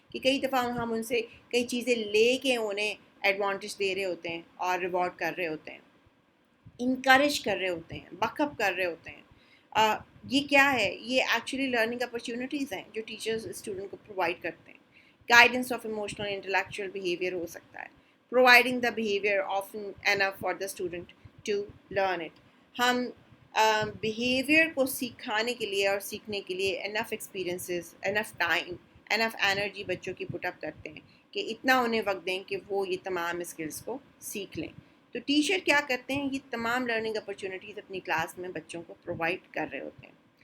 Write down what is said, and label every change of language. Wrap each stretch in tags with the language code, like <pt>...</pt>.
<ur>کہ کئی دفعہ ہم ان سے کئی چیزیں لے کے انہیں ایڈوانٹیج دے رہے ہوتے ہیں اور ریوارڈ کر رہے ہوتے ہیں، انکریج کر رہے ہوتے ہیں، بک اپ کر رہے ہوتے ہیں. یہ کیا ہے؟ یہ ایکچولی لرننگ اپرچونیٹیز ہیں جو ٹیچرز اسٹوڈنٹ کو پرووائڈ کرتے ہیں.</ur> <en>guidance of emotional intellectual behaviour</en> <ur>ہو سکتا ہے.</ur> <en>Providing the behaviour often enough for the student to learn it.</en> <ur>ہم بیہیویئر کو سکھانے کے لیے اور سیکھنے کے لیے انف ایکسپیرینسز، انف ٹائم، انف انرجی بچوں کی پٹ اپ کرتے ہیں کہ اتنا انہیں وقت دیں کہ وہ یہ تمام اسکلس کو سیکھ لیں. تو ٹیچر کیا کرتے ہیں؟ یہ تمام لرننگ اپرچونیٹیز اپنی کلاس میں بچوں کو پرووائڈ کر رہے ہوتے ہیں.</ur>